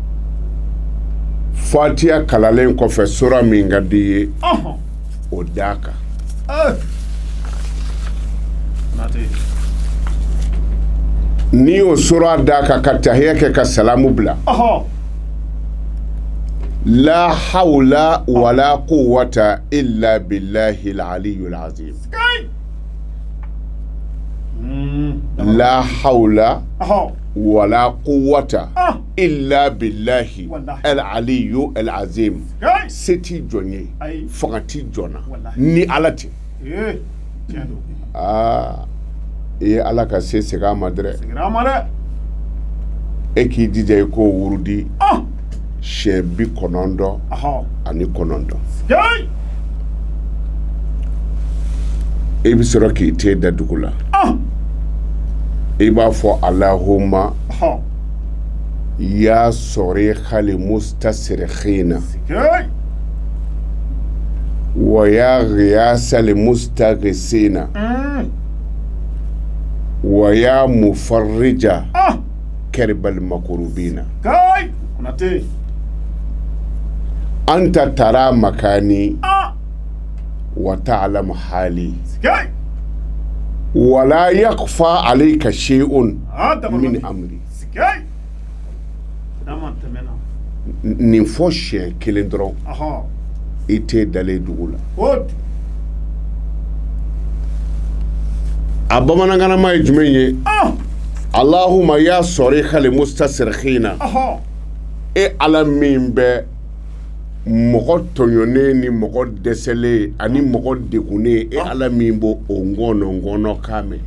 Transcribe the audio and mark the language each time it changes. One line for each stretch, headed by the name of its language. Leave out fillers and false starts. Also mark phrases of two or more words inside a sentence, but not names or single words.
Bambara: fatiya kalalen kɔfɛ sura min ka di i ye ah o d'a kan eh nate n'i y'o sura d'a kan ka tahiya kɛ ka salamu bila ah
Arabic: لا حول ولا قوة إلا بالله العلي العظيم
Bambara: kai
Arabic: لا حول
Bambara: ah
Arabic: ولا قوة
Bambara: ah
Arabic: إلا بالله
Bambara: Wallahi.
Arabic: العلي العظيم
Bambara: kai se t'i jɔn ye Ayi. fanga t'i jɔn na Wallahi. ni ala tɛ eh tiɲɛ don aa i ye ala ka se segin a ma dɛrɛ sigira ma dɛ e k'i jija i k'o wurudi ah siɲɛ 90 ah ani 9 kai i bɛ sɔrɔ k'i te da dugu la ah i b'a fɔ alahuma ah
Arabic: يا صريخ المستصرخين
Bambara: kai
Arabic: ويا غياث المستغيثين ويا مفرج
Bambara: ah
Arabic: كرب المكروبين
Bambara: kai nate
Arabic: أنت ترى مكاني
Bambara: ah
Arabic: وتعلم حالي
Bambara: kai
Arabic: ولا يخفى عليك شيء
Bambara: ah da
Arabic: من أمري
Bambara: kai dama temena nin fɔ siɲɛ kelen dɔrɔn ah i tɛ dalen dugu la kotu a bamanankanama ye jumɛn ye ah
Arabic: اللهم يا صريخ المستصرخين
Bambara: ah e ala min bɛ mɔgɔ tɔɲɔnen ni mɔgɔ dɛsɛlen ani mɔgɔ degunnen e ala min b'o o ngɔnɔ kan mɛn